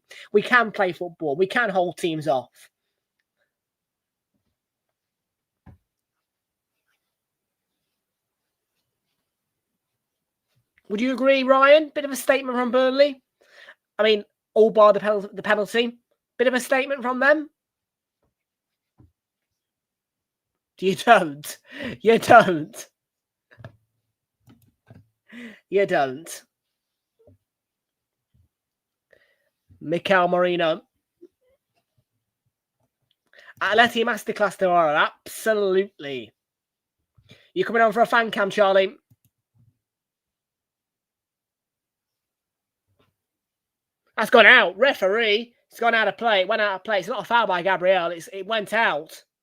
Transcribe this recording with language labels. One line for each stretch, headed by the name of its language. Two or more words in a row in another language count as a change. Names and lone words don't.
English: We can play football. We can hold teams off. Would you agree, Ryan? Bit of a statement from Burnley. I mean, all bar the penalty. Bit of a statement from them. You don't. You don't. You don't. Mikel Merino. Atleti Masterclass tomorrow. Absolutely. You coming on for a fan cam, Charlie? That's gone out. Referee. It's gone out of play. It went out of play. It's not a foul by Gabriel. It went out.